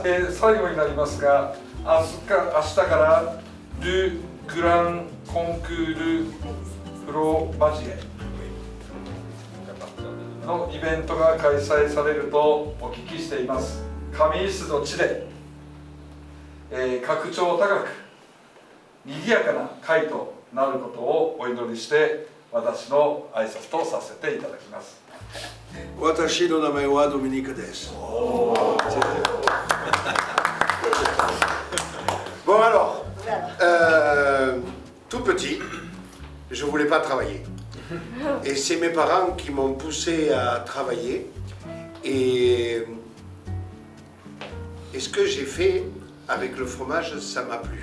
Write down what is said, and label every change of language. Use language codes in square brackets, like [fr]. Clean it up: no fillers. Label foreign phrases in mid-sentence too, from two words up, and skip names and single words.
[ja] 最後になりますが、明日からル・グランコンクールフロマジエのイベントが開催されるとお聞きしています。上伊豆の地で、格調高く賑やかな会となることをお祈りして私の挨拶とさせていただきます。私の名前はドミニクです。 [fr] Bon alors, tout petit, je voulais pas travailler. Et c'est mes parents qui m'ont poussé à travailler. Et ce que j'ai fait avec le fromage, ça m'a plu.